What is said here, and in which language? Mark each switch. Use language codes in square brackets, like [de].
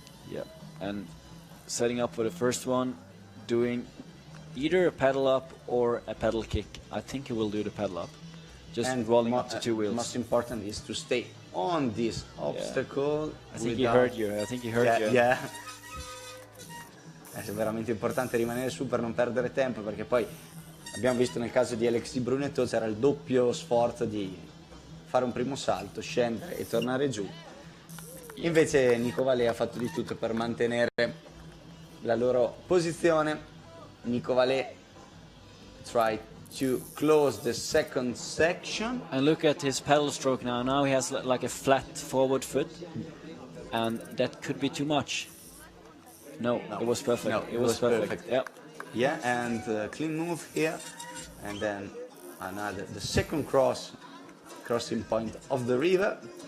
[en] Yeah, and setting up for the first one, doing either a pedal up or a pedal kick. I think he will do the pedal up, just rolling up to two wheels. Most important is to stay on this obstacle. I think he without- heard you. I think he heard you. Yeah. [it] È veramente importante rimanere su per non perdere tempo, perché poi abbiamo visto nel caso di Alexis Brunetto c'era il doppio sforzo di fare un primo salto, scendere e tornare giù. Invece Nico Vallet ha fatto di tutto per mantenere la loro posizione. [en] Nico Vallet tried to close the second section. And look at his pedal stroke now. Now he has like a flat forward foot, and that could be too much. No, it was perfect. No, it was perfect. Yeah. Yeah, and clean move here, and then the second crossing point of the river.